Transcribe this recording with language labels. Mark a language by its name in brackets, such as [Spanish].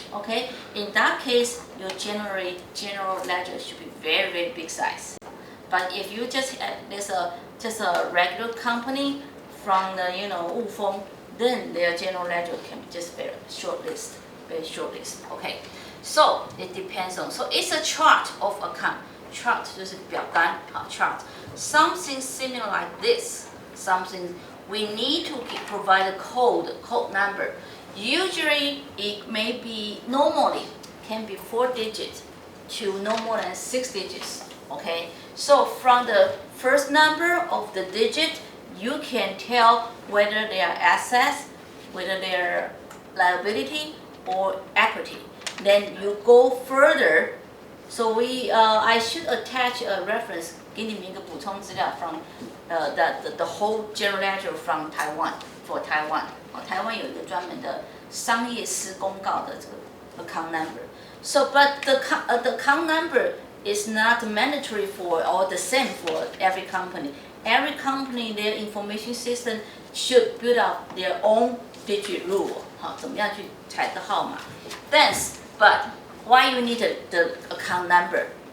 [English] Okay, in that case, your general ledger should be very, very big size. But if you just just a regular company from the Wu Feng, then their general ledger can be just very short list. Okay, so it depends on. So it's a chart of account. [Chinese] Chart 就是表单啊 chart. [English] Something similar like this. Something we need to provide a code number. Usually it may be normally can be 4 digits to no more than 6 digits. Okay, so from the first number of the digit, you can tell whether they are assets, whether they are liability or equity. Then you go further. So I should attach a reference, [Chinese] 给你们一个补充资料 [English] from the whole general ledger from Taiwan for Taiwan. [Chinese] 台湾有一个专门的商业司公告的这个 account number. [English] So, but the account number is not mandatory for or the same for every company. Every company, their information system should build up their own digit rule. [Chinese] 好，怎么样去采的号码 [English] But why you need the account number?